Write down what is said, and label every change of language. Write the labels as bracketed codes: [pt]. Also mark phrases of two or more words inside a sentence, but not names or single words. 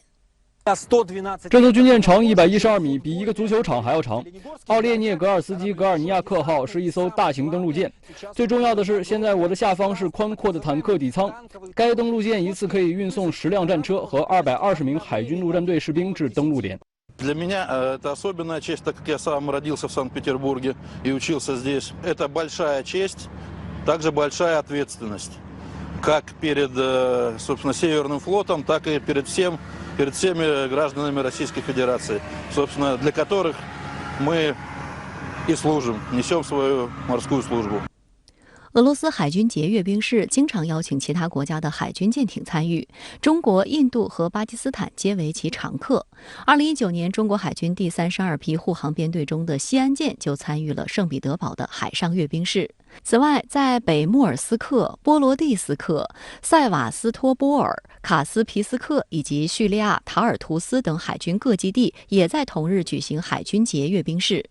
[zh] 这艘军舰长112米，比一个足球场还要长。奥列涅格尔斯基格尔尼亚克号是一艘大型登陆舰。最重要的是，现在我的下方是宽阔的坦克底舱。该登陆舰一次可以运送10辆战车和220名海军陆战队士兵至登陆点。 [ru] Для меня это особенная честь, так как я сам родился в Санкт-Петербурге и учился здесь. Это большая честь, также большая ответственность, как перед, собственно, Северным флотом, так и перед всеми гражданами Российской Федерации, собственно, для которых мы и служим, несем свою морскую службу. [zh] 俄罗斯海军节阅兵式经常邀请其他国家的海军舰艇参与，中国、印度和巴基斯坦皆为其常客。2019年，中国海军第32批护航编队中的西安舰就参与了圣彼得堡的海上阅兵式。此外，在北莫尔斯克、波罗的斯克、塞瓦斯托波尔、卡斯皮斯克以及叙利亚塔尔图斯等海军各基地也在同日举行海军节阅兵式。